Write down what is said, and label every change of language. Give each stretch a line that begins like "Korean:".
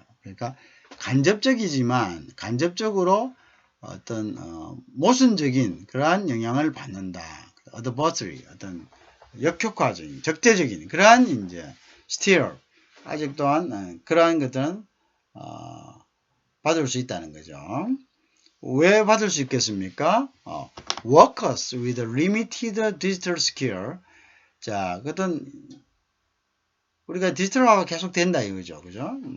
Korean: 그러니까 간접적이지만 간접적으로 어떤 모순적인 그러한 영향을 받는다. adversely, 어떤 역효과적인, 적대적인 그러한 이제 still 아직 또한 그러한 것들은 받을 수 있다는 거죠. 왜 받을 수 있겠습니까?
English: Workers with limited digital skill.
Korean: 자, 그것은 우리가 디지털화가 계속 된다 이거죠. 그죠?